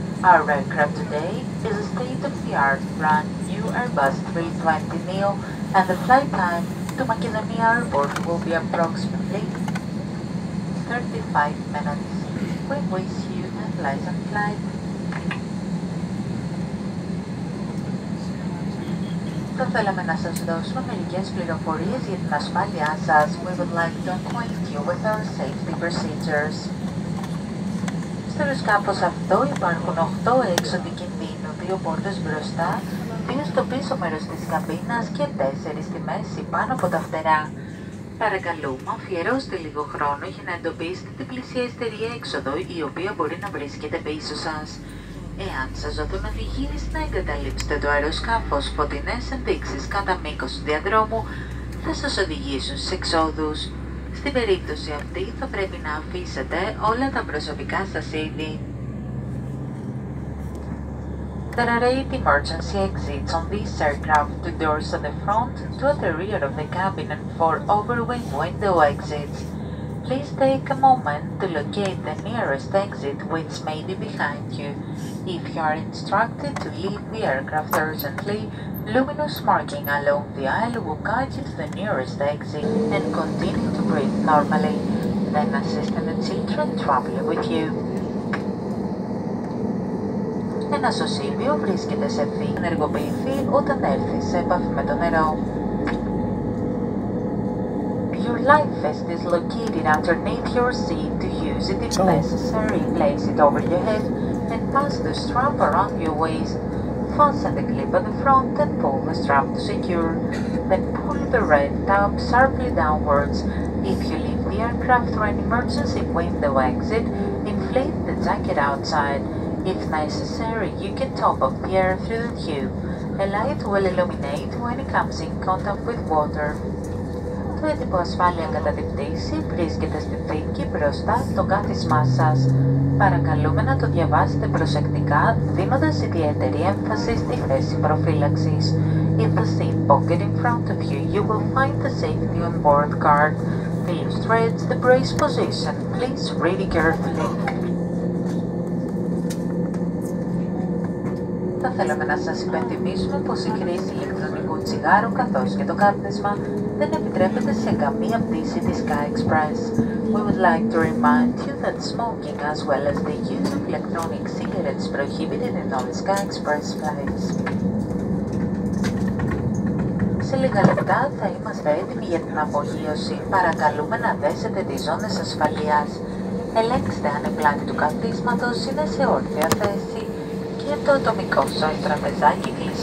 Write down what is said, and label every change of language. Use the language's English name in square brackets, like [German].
[English] Our aircraft today is a state-of-the-art brand new Airbus 320neo, and the flight time to Makedonia Airport will be approximately 35 minutes. We wish you a pleasant flight. [Greek] Θα θέλαμε να σας δώσουμε μερικές πληροφορίες για την ασφάλειά σας. [English] We would like to acquaint you with our safety procedures. [Greek] Στο αεροσκάφος αυτό υπάρχουν 8 έξοδοι κινδύνου, 2 πόρτες μπροστά, 2 στο πίσω μέρος της καμπίνας και 4 στη μέση πάνω από τα φτερά. Παρακαλούμε, αφιερώστε λίγο χρόνο για να εντοπίσετε την πλησιέστερη έξοδο, η οποία μπορεί να βρίσκεται πίσω σας. Εάν σας δοθούν οδηγίες να εγκαταλείψετε το αεροσκάφος, φωτεινές ενδείξεις κατά μήκος του διαδρόμου θα σας οδηγήσουν στις εξόδους. Στην περίπτωση αυτή θα πρέπει να αφήσετε όλα τα προσωπικά σας είδη. [English] There are 8 emergency exits on this aircraft, 2 doors at the front, 2 at the rear of the cabin and 4 overwing window exits. Please take a moment to locate the nearest exit, which may be behind you. If you are instructed to leave the aircraft urgently, luminous marking along the aisle will guide you to the nearest exit and continue to breathe normally. Then assist the children traveling with you. [Greek] Ένα σωσίβιο βρίσκεται σε ευθύνη να ενεργοποιηθεί όταν έρθει σε επαφή με το νερό. [English] Your life vest is located underneath your seat. To use it if necessary, place it over your head and pass the strap around your waist. Fasten the clip at the front and pull the strap to secure. Then pull the red tab sharply downwards. If you leave the aircraft through an emergency window exit, inflate the jacket outside. If necessary, you can top up the air through the tube. A light will illuminate when it comes in contact with water. [Greek] Το έντυπο ασφάλεια κατά την πτήση βρίσκεται στη θήκη μπροστά στο κάθισμά σας. Παρακαλούμε να το διαβάσετε προσεκτικά, δίνοντας ιδιαίτερη έμφαση στη θέση προφύλαξης. [English] In the seat pocket in front of you, you will find the safety on board card. The illustrates the brace position. Please read it carefully. [Greek] Θα θέλαμε να σας υπενθυμίσουμε πως η χρήση ηλεκτρονικού τσιγάρου καθώς και το κάπνισμα δεν επιτρέπεται σε καμία πτήση της Sky Express. [English] We would like to remind you that smoking as well as the use of electronic cigarettes is prohibited in all Sky Express flights. [Greek] Σε λίγα λεπτά θα είμαστε έτοιμοι για την απογείωση. Παρακαλούμε να δέσετε τις ζώνες ασφαλείας. Ελέγξτε αν η πλάτη του καθίσματος είναι σε όρθια θέση και το ατομικό σας τραπεζάκι κλειστό.